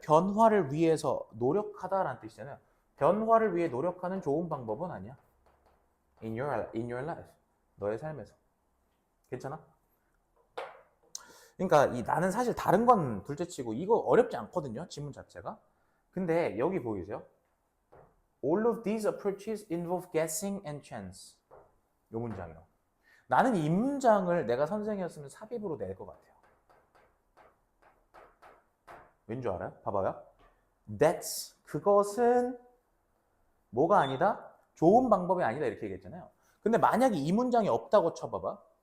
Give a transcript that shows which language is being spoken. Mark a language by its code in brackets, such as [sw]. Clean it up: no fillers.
[ko] 변화를 위해서 노력하다라는 뜻이잖아요. 변화를 위해 노력하는 좋은 방법은 아니야. [en] In your life. [ko] 너의 삶에서. 괜찮아? 그러니까 나는 사실 다른 건 둘째치고 이거 어렵지 않거든요. 지문 자체가. 근데 여기 보이세요? [en] All of these approaches involve guessing and chance. [ko] 요 문장이요. 나는 이 문장을 내가 선생이었으면 삽입으로 낼 것 같아요. 왠 줄 알아요? 봐봐요. That's 그것은 뭐가 아니다? 좋은 방법이 아니다 이렇게 얘기했잖아요. 근데 만약에 이 문장이 없다고 쳐봐봐.